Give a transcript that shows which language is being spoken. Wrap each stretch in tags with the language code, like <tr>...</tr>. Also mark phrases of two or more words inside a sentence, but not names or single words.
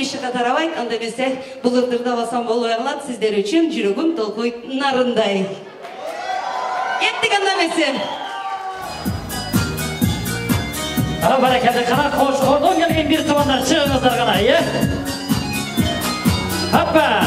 <ky>тарабайт, анда эмесе бул ырдырда басам болбой калат. Сиздер үчүн жүрөгүм толкуйт нарындай. Кеттик анда эмесе.</ky> <uz>Barakalla qana qo'shqo'rdan kelgan bir tomondan chiqingizlar qana, Hoppa!</uz>